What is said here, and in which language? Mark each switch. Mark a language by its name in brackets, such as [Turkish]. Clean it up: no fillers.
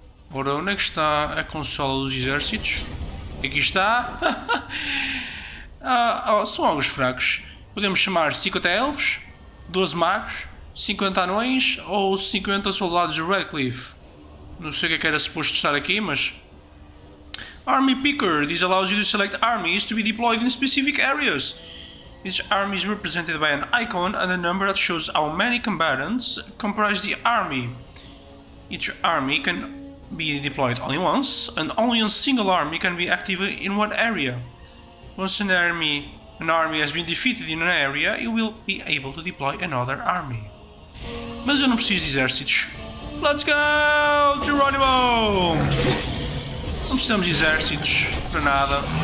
[Portuguese] Ora, onde é que está a consola dos exércitos? Aqui está. São algo fracos. Podemos chamar 50 elfos, 12 magos, 50 anões ou 50 soldados de Redcliffe. Não sei o que é que era suposto estar aqui, mas... [English] Army Picker. This allows you to select armies to be deployed in specific areas. Each army is represented by an icon and a number that shows how many combatants comprise the army. Each army can be deployed only once, and only a single army can be active in one area. Once an army has been defeated in an area, you will be able to deploy another army. [Portuguese] Mas eu não preciso de exércitos. [English] Let's go, Geronimo! [Portuguese] Não precisamos de exércitos para nada.